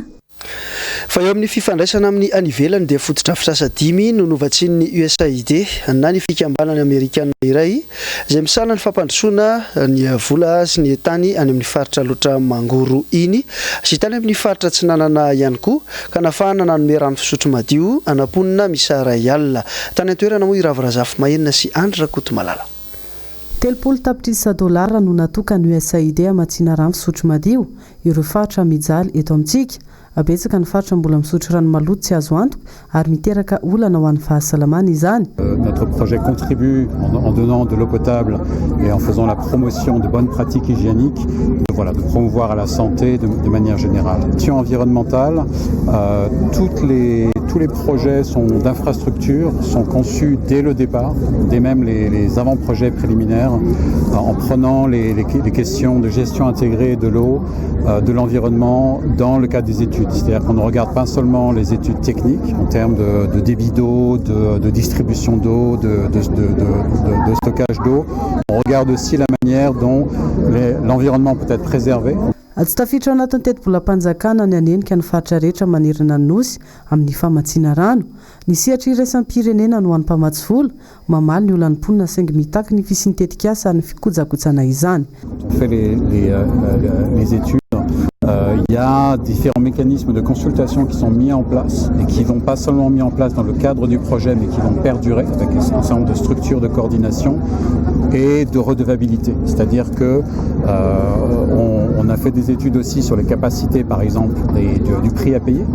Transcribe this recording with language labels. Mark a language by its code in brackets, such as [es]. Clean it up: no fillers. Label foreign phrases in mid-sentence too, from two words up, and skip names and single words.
[mg] fa eo amin'ny fifandraisana amin'ny anivelany dia fotodrafitrasa 10 no novatsian'ny USAID na ny fikambanany Amerikana iray izay misana ny fampandrosoana ny vola sy ny tany any amin'ny faritra loatra mangoro iny sy tany amin'ny faritra Tsinanana ihany koa ka nafahana nanome rano fisotro madio anaponina misaray alina tany an-toerana moa Iravirazafy Mahenina sy Andra Kotomalala $30 tapitrisa no natokany USAID amatsiana rano fisotro madio ireo faritra mijaly eto amintsika abetsaka ny faritra mbola misotro rano maloto tsy azo antoka ary miteraka olana ho an'ny fahasalamana izany. [fr] Notre projet contribue en donnant de l'eau potable et en faisant la promotion de bonnes pratiques hygiéniques, de promouvoir à la santé de manière générale. Question environnementale, tous les projets d'infrastructure sont conçus dès le départ, dès même les avant-projets préliminaires, en prenant les questions de gestion intégrée de l'eau, de l'environnement dans le cadre des études. C'est-à-dire qu'on ne regarde pas seulement les études techniques en termes de débit d'eau, de distribution d'eau, de stockage d'eau. On regarde aussi la manière dont l'environnement peut être préservé. [mg] Tsy tafiditra anatin'ny teti-bolam-panjakana ny anenika ny faritra rehetra manerana ny nosy amin'ny famatsiana rano ny sehatra iraisam-pirenena no ho an'ny mpamatsy vola mamaly ny olan'ny mponina saingy mitaky ny fisiany tetikasa ary ny fikojakotsana izany. [fr] On fait les études. Il y a différents mécanismes de consultation qui sont mis en place et qui ne vont pas seulement mis en place dans le cadre du projet mais qui vont perdurer avec un certain nombre de structures de coordination et de redevabilité. C'est-à-dire que on a fait des études aussi sur les capacités par exemple du prix à payer.